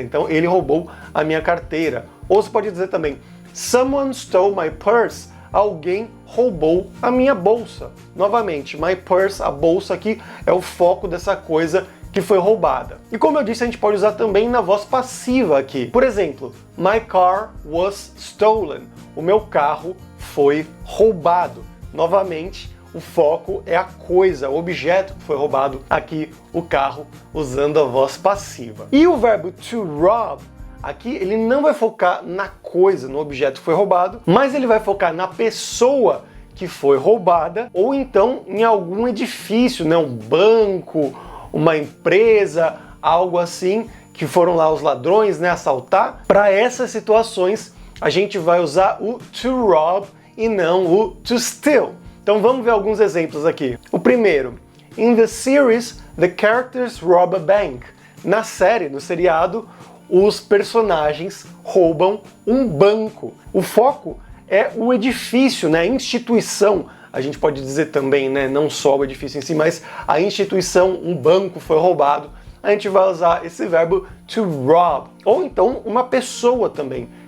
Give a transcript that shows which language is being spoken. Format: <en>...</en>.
<pt>Então ele roubou a minha carteira. Ou você pode dizer também,</pt> <en>someone stole my purse.</en> <pt>Alguém roubou a minha bolsa. Novamente, my purse, a bolsa aqui, é o foco dessa coisa que foi roubada. E como eu disse, a gente pode usar também na voz passiva aqui. Por exemplo,</pt> <en>my car was stolen.</en> <pt>O meu carro foi roubado. Novamente, o foco é a coisa, o objeto que foi roubado, aqui o carro, usando a voz passiva. E o verbo to rob, aqui ele não vai focar na coisa, no objeto que foi roubado, mas ele vai focar na pessoa que foi roubada, ou então em algum edifício, né? Um banco, uma empresa, algo assim, que foram lá os ladrões, né, assaltar. Para essas situações, a gente vai usar o to rob e não o to steal. Então vamos ver alguns exemplos aqui. O primeiro,</pt> <en>in the series, the characters rob a bank.</en> <pt>Na série, no seriado, os personagens roubam um banco. O foco é o edifício, né? A instituição, a gente pode dizer também, né? Não só o edifício em si, mas a instituição, um banco foi roubado. A gente vai usar esse verbo to rob. Ou então uma pessoa também.</pt>